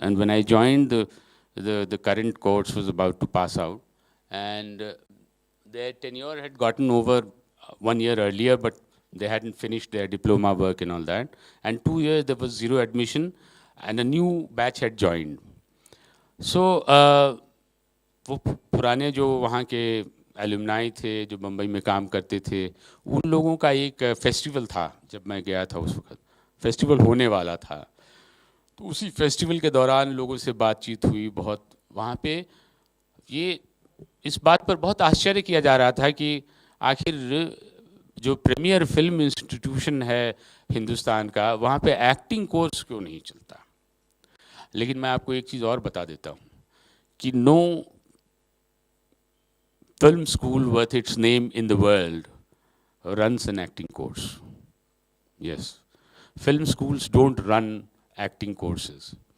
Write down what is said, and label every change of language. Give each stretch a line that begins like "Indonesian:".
English: And when I joined, the current course was about to pass out. And their tenure had gotten over 1 year earlier, but they hadn't finished their diploma work and all that. And 2 years, there was zero admission, and a new batch had joined.
Hindi: So, वो पुराने जो वहाँ के alumni थे जो बम्बई में काम करते थे, उन लोगों का एक फेस्टिवल था जब मैं गया था उस वक्त, फेस्टिवल होने वाला था। तो उसी फेस्टिवल के दौरान लोगों से बातचीत हुई बहुत। वहाँ पे ये इस बात पर बहुत आश्चर्य किया जा रहा था कि आखिर जो प्रीमियर फिल्म इंस्टीट्यूशन है हिंदुस्तान का, वहाँ पे एक्टिंग कोर्स क्यों नहीं चलता। लेकिन मैं आपको एक चीज़ और बता देता हूँ कि
English: No film school worth its name in the world runs an acting course. Yes, film schools don't run acting courses.